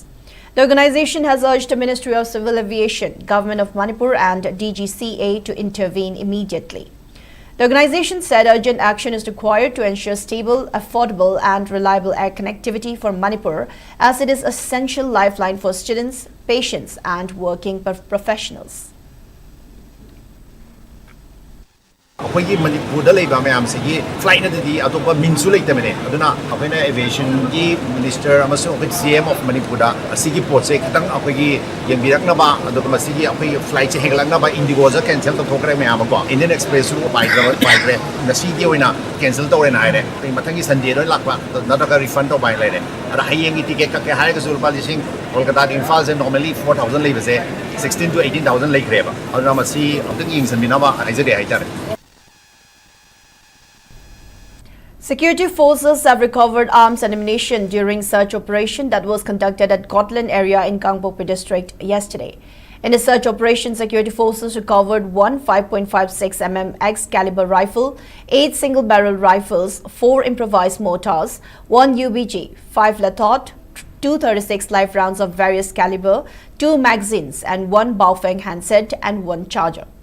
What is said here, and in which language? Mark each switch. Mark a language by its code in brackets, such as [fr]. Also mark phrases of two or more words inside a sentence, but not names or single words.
[en] The organization has urged the Ministry of Civil Aviation, Government of Manipur and DGCA to intervene immediately. The organization said urgent action is required to ensure stable, affordable and reliable air connectivity for Manipur, as it is an essential lifeline for students, patients and working professionals. [mni] অখোই মণিপুর দা লেবা মেম সিগী ফ্লাইট নদি অতোপা মিনসু লেতমনে অদুনা অখোইনা এভিয়েশন কী মিনিস্টর অমসো অখোই [en] CM of [mni] মণিপুর দা অসিগী পোচে খতং অখোইগী য়ংবিরকনবা অদুগা মসিগী অখোই ফ্লাইট সে হেগলংনবা ইন্ডিগো জা কেন্সল তোখরে মেম কো ইন্ডিয়ান এক্সপ্রেস রু বাইগ্রে নসীগী ওইনা কেন্সল তোরে নাইরে মথংগী সন্ডে রো লাকৱা নদকা রিফন্ড তো বাই লেরে অদা হায়েংগী টিকেট কা কে হায়গা জুলপা লিসিং কোলকাতা ইম্ফাল সে নর্মলি 4000 লেবসে 16 to 18000 লেখরেবা অদুনা মসী অদুগ য়িংসনবিনাবা আইজরে হাইতারে. [en] Security forces have recovered arms and ammunition during search operation that was conducted at Kotlan area in Gangpokpi district yesterday. In the search operation, security forces recovered one 5.56 mm X caliber rifle, 8 single-barrel rifles, 4 improvised mortars, 1 UBG, 5 Lathot, 236 live rounds of various caliber, 2 magazines and 1 Baofeng handset and 1 charger.